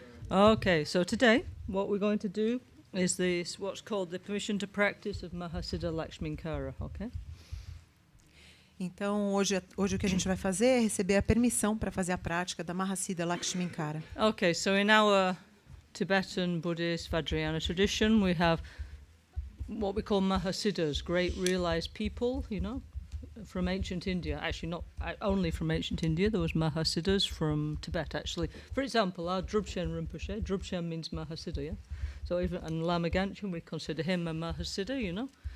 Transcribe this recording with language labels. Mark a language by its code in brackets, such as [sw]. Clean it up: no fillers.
[en] Okay, so today what we're going to do is this what's called the permission to practice of Mahasiddha Lakshminkara, okay? [pt] Então, hoje o que a gente vai fazer é receber a permissão para fazer a prática da Mahasiddha Lakshminkara. [en] Okay, so in our Tibetan Buddhist Vajrayana tradition, we have what we call Mahasiddhas, great realized people, you know, from ancient India. Actually, not only from ancient India, there was Mahasiddhas from Tibet, actually. For example, our Drupchen Rinpoche, Drupchen means Mahasiddha, yeah? So even, and Lama Gangchen, we consider him a Mahasiddha, you know?